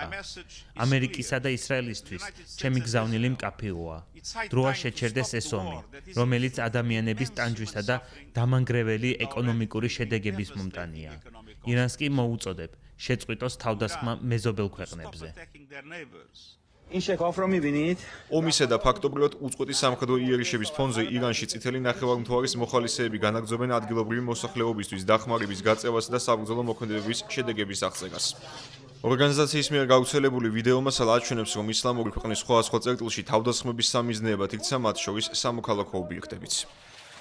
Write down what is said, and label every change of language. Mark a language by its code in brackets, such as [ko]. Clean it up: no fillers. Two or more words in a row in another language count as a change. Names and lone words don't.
[ka] ამერიკისა და ისრაელისთვის ჩემი გზავნილი მკაფიოა. დროა შეჩერდეს ეს ომი, რომელიც ადამიანების ტანჯვისა და დამანგრეველი ეკონომიკური შედეგების მომტანია. ირანს კი მოუწოდებ შეწყვიტოს თავდასხმა მეზობელ ქვეყნებზე. [fa] این شکاف رو می‌بینید؟ [ka] ომისა და ფაქტობრივად უწყვეტი სამხედრო იერიშების ფონზე ირანში წითელი ნახევარმთვარის მოხალისეები განაგრძობენ ადგილობრივი მოსახლეობისთვის დახმარების გაწევასა და საბრძოლო მოქმედებების შედეგების აღწერას. ორგანიზაციის მიერ გავრცელებული ვიდეო მასალა აჩვენებს, რომ ისლამური ქვეყნის სხვადასხვა წერტილში თავდასხმების სამიზნეებად იქცა მათ შორის სამოქალაქო ობიექტებიც.